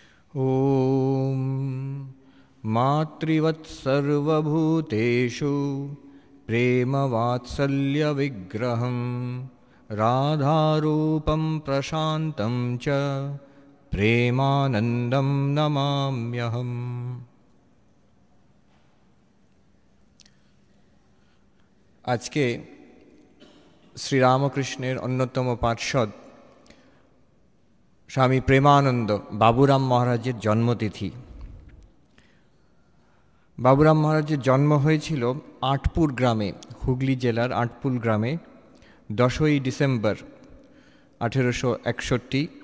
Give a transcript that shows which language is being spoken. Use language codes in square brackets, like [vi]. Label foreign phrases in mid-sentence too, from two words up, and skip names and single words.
[sa] ॐ मातृवत् सर्वभूतेषु प्रेमवात्सल्यविग्रहं राधारूपं प्रशान्तं च प्रेमानन्दं नमाम्यहम्। [bn] আজকে শ্রীরামকৃষ্ণের অন্যতম পার্ষদ স্বামী প্রেমানন্দ বাবুরাম মহারাজের জন্মতিথি। বাবুরাম মহারাজের জন্ম হয়েছিল আটপুর গ্রামে, হুগলি জেলার আটপুর গ্রামে 10ই ডিসেম্বর 1861।